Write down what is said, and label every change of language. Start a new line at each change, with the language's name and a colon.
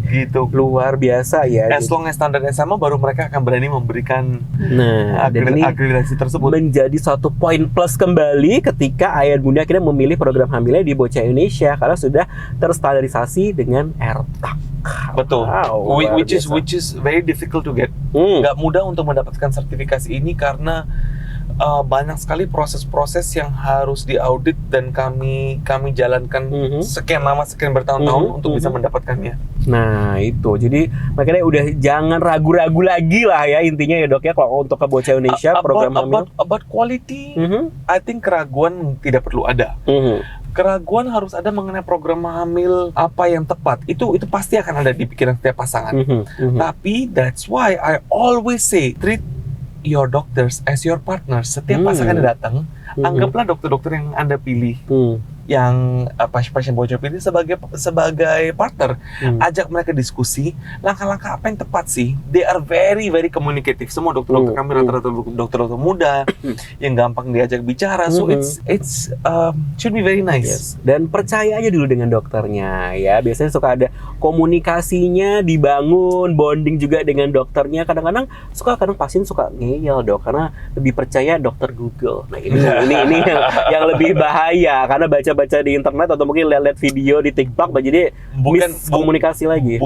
Indonesian: Gitu. Luar biasa ya.
English: As long as
Indonesian: standarnya sama, baru mereka akan berani memberikan akreditasi tersebut. Menjadi satu poin plus kembali ketika ayah bunda akhirnya memilih program hamilnya di Bocah Indonesia karena sudah terstandarisasi dengan ERTAC. Betul. Wow,
English: which is very difficult to get.
Indonesian: Nggak mudah untuk mendapatkan sertifikasi ini karena banyak sekali proses-proses yang harus diaudit dan kami jalankan sekian lama, sekian bertahun-tahun untuk bisa mendapatkannya. Nah itu, jadi makanya udah jangan ragu-ragu lagi lah ya intinya ya dok ya kalau untuk ke Bocah Indonesia program hamil.
English: About quality, I think
Indonesian: keraguan tidak perlu ada. Keraguan harus ada mengenai program hamil apa yang tepat. Itu pasti akan ada di pikiran setiap pasangan. Tapi
English: that's why I always say treat your doctors as your partners.
Indonesian: Setiap pasangan yang datang, anggaplah dokter-dokter yang Anda pilih. Yang pasien bocah pilih sebagai partner, ajak mereka diskusi langkah-langkah apa yang tepat sih.
English: They are very very communicative.
Indonesian: Semua dokter-dokter kami rata-rata dokter-dokter muda yang gampang diajak bicara.
English: So it's should be very nice.
Indonesian: Dan percaya aja dulu dengan dokternya ya. Biasanya suka ada komunikasinya dibangun, bonding juga dengan dokternya. Kadang pasien suka ngeyel dok karena lebih percaya dokter Google. Nah ini yang lebih bahaya karena baca di internet atau mungkin lihat video di TikTok, jadi komunikasi lagi.